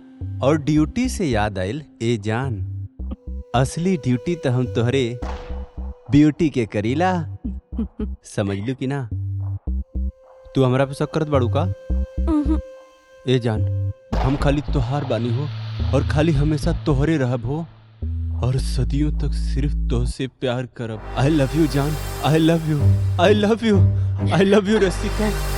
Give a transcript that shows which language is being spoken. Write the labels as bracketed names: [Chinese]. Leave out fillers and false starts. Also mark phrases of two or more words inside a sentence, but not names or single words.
[Bhojpuri] और ड्यूटी से याद आइल, ए जान असली ड्यूटी तो हम तोहरे ब्यूटी के करीला। समझ लू कि ना? तू हमरा पे शक करत बाड़ू का? ए जान, हम खाली तोहार बानी हो और खाली हमेशा तोहरे रहब हो और सदियों तक सिर्फ तोहसे प्यार करब। [English] I love you जान, I love you, I love you, I love you रसिका।